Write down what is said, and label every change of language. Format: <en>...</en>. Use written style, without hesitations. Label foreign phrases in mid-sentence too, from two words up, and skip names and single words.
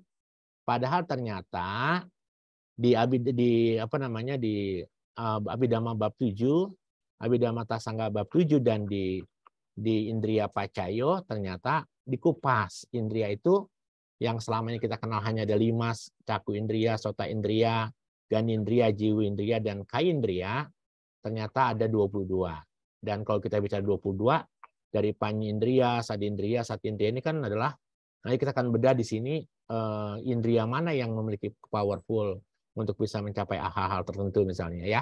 <id>Padahal ternyata di Abhidhamma bab 7, Abhidhamma Tasangga bab 7 dan di Indriya Pacayo ternyata dikupas. Indriya itu yang selama ini kita kenal hanya ada 5,</id> <pi>caku indriya, sota indriya, ganindriya, jiwa indriya,</pi> <id>dan kaindriya, ternyata ada 22. Dan kalau kita bicara 22, dari panyindriya, sadindriya, satindriya ini kan adalah, nanti kita akan bedah di sini indriya mana yang memiliki powerful untuk bisa mencapai hal-hal tertentu misalnya ya.</id>